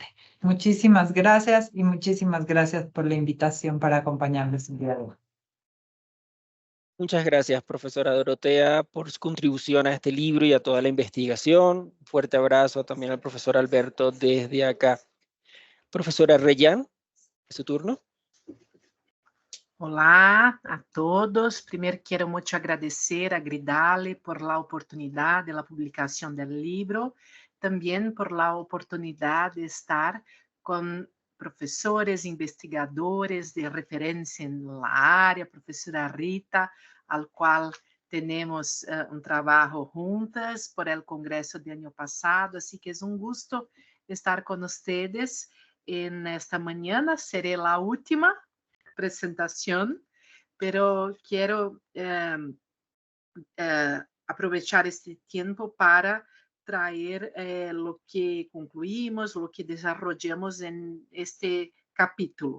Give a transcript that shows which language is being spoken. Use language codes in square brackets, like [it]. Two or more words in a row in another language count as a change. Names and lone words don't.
[es] Muchísimas gracias y muchísimas gracias por la invitación para acompañarnos el día de hoy. Muchas gracias, profesora Dorotea, por su contribución a este libro y a toda la investigación. Un fuerte abrazo también al profesor Alberto desde acá. Profesora Reyán, ¿es su turno? [pt] Olá a todos. Primeiro, quero muito agradecer a Gridale [es] por la oportunidad de la publicación del libro, también por la oportunidad de estar con [pt] professores, investigadores de referência na área, professora Rita, al qual temos um trabalho juntas [es] por el [pt] congresso do ano passado, assim que é um gosto estar com vocês esta manhã. [es] Seré a última presentación, pero quiero aprovechar este tiempo para traer lo que concluimos, lo que desarrollamos en este capítulo.